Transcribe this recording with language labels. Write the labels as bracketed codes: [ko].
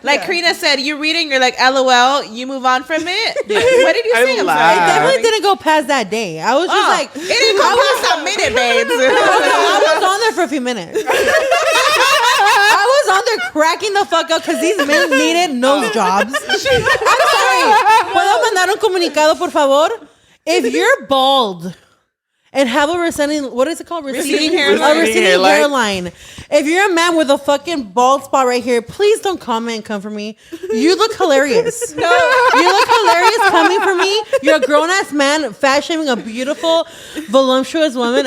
[en] Like Karina said, you reading, you're like, LOL. You move on from it. What did you I say? I'm laughed. sorry. It definitely didn't go past that day. I was just like, it didn't go past a minute, babes. I was on there for a few minutes. I was on there cracking the fuck up because these men needed nose jobs. I'm sorry. [es] ¿Puedo mandar un comunicado, por favor? [en] If you're bald and have a what is it called? Receding hairline. A receding hairline. If you're a man with a fucking bald spot right here, please don't comment and come for me. You look hilarious. No. You look hilarious coming for me. You're a grown-ass man fat shaming a beautiful, voluptuous woman.